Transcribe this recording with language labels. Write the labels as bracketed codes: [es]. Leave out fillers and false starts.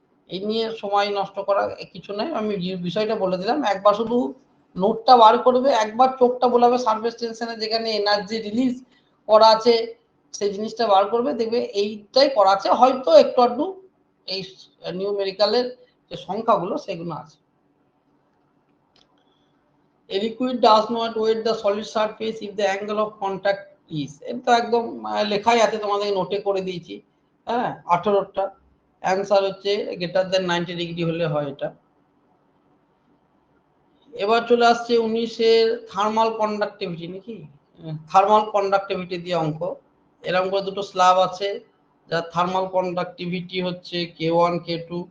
[bn] এই নিয়ে সময় নষ্ট করা কিছু নাই, আমি বিষয়টা বলে দিলাম, একবার শুধু নোটটা বার করবে, একবার চোখটা বোলাবে সারফেস টেনশনে যেখানে এনার্জি রিলিজ করা আছে সেই জিনিসটা বার করবে, দেখবে এইটাই করা আছে, হয়তো একটু আধটু এই নিউমেরিক্যালের যে সংখ্যাগুলো সেগুলো আছে। [en] a liquid does not wet the solid surface if the angle of contact is, [bn] এটা একদম লেখাই আছে, তোমাদের নোটে করে দিয়েছি। হ্যাঁ, 18টা অ্যান্সার হচ্ছে গ্রেটার দেন 90 ডিগ্রি হলে হয় এটা। এবার চলে আসছে 19-এর থার্মাল কন্ডাক্টিভিটি, নাকি থার্মাল কন্ডাক্টিভিটি দিয়ে অঙ্ক। এরকম করে দুটো স্ল্যাব আছে যার থার্মাল কন্ডাক্টিভিটি হচ্ছে K1 K2।